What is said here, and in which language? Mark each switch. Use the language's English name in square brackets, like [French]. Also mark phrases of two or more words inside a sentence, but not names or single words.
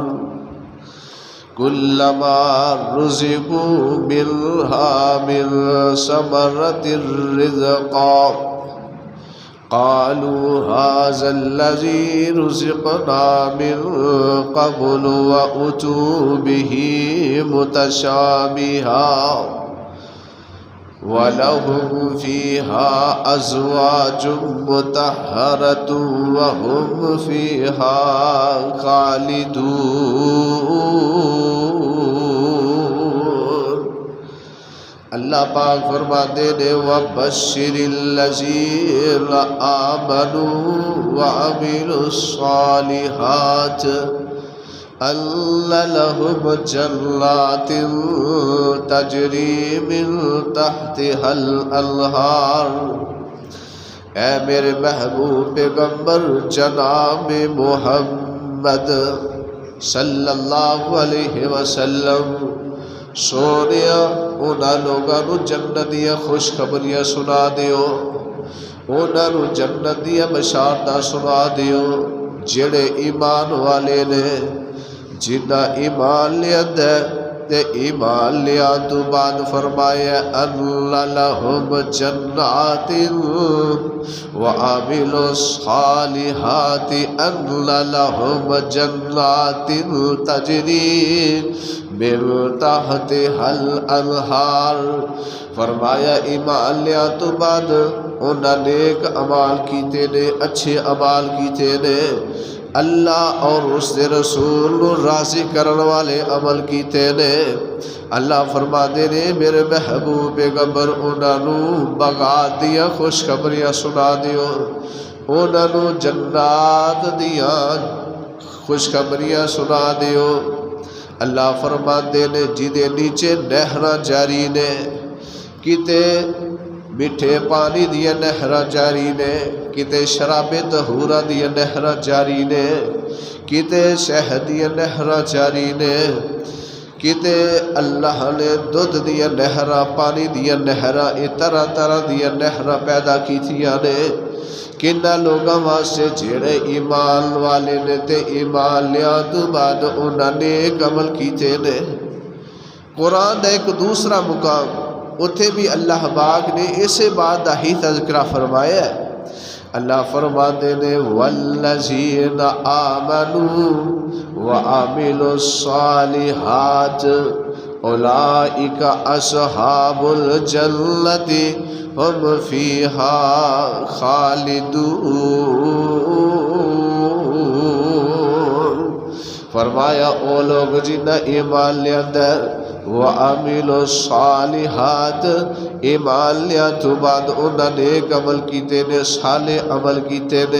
[Arabic] كُلَّمَا رُزِقُوا مِنْهَا مِن ثَمَرَةٍ رِزْقًا قَالُوا هَذَا الَّذِي رُزِقْنَا مِن قَبْلُ وَأُتُوا بِهِ مُتَشَابِهًا وَلَهُمْ فِيهَا أَزْوَاجٌ مُطَهَّرَةٌ وَهُمْ فِيهَا خَالِدُونَ۔ [Urdu] اللہ پاک فرماتے ہیں [Arabic] وَبَشِّرِ الَّذِينَ آمَنُوا وَعَمِلُوا الصَّالِحَاتِ أَنَّ لَهُمْ جَنَّاتٍ تَجْرِي مِن تَحْتِهَا الْأَنْهَارُ۔ [Punjabi] اے میرے محبوب پیغمبر جناب محمد [Arabic] صلی اللہ علیہ وسلم [Punjabi] سونیا انہاں لوگاں نو جنت دیا خوشخبریاں سنا دیو، انہاں نو جنت دیا بشارتاں سنا دیو جڑے ایمان والے نے، جنہ ایمان لیندہ تے ایمان لیا تو بعد فرمایا [Arabic] ان لہم جنات وعاملوا الصالحات ان لہم جنات تجری من تحتها الانہار. [Punjabi] فرمایا ایمان لیا تو بعد انہاں نیک اعمال کیتے نے، اچھے اعمال کیتے نے، اللہ اور اس دے رسول راضی کرن والے عمل کیتے نے. اللہ فرما دے نے میرے محبوب پیغمبر انہاں نو بغات دیا خوشخبریاں سنا دیو، انہاں نو جنات دیا خوشخبریاں سنا دیو. اللہ فرما دے نے جدے نیچے نہراں جاری نے، کتے میٹھے پانی دیا نہراں جاری نے، کتے شراب طہورہ دیا نہراں جاری نے، کتے شہد دیا نہراں جاری نے، کتے اللہ نے دودھ دیا نہراں، پانی دیا نہراں، طرح طرح دیا نہراں پیدا کیتیاں نے. کنہ لوگاں واسطے جڑے ایمان والے نے تے ایمان لیا تو بعد انہاں نے عمل کیتے نے. قرآن دا ایک دوسرا مقام اتھے بھی اللہ پاک نے اسے بات دا ہی تذکرہ فرمایا ہے. اللہ فرماتے نے [Arabic] والذین آمنوا وعملوا الصالحات اولئک اصحاب الجنت ہم فیہا خالدون. [Punjabi] فرمایا او لوگ جنہ ایمان لے اندر [Arabic] وَعَمِلُوا الصَّالِحَاتِ [Punjabi] ایمان لیا تو بعد انہوں نے ایک عمل کیتے نے، صالح عمل کیتے نے.